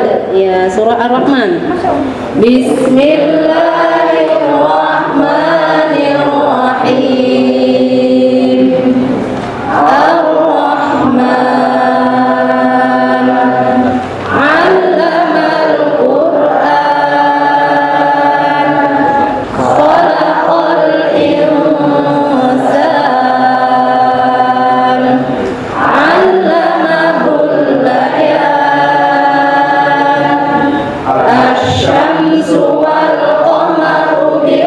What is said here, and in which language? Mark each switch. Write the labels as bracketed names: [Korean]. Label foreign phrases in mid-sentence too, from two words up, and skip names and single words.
[Indonesian] Ya, surah Ar-Rahman. [Arabic] Bismillahirrahmanirrahim. الرحمن علم القرآن خلق الإنسان علمه البيان الشمس والقمر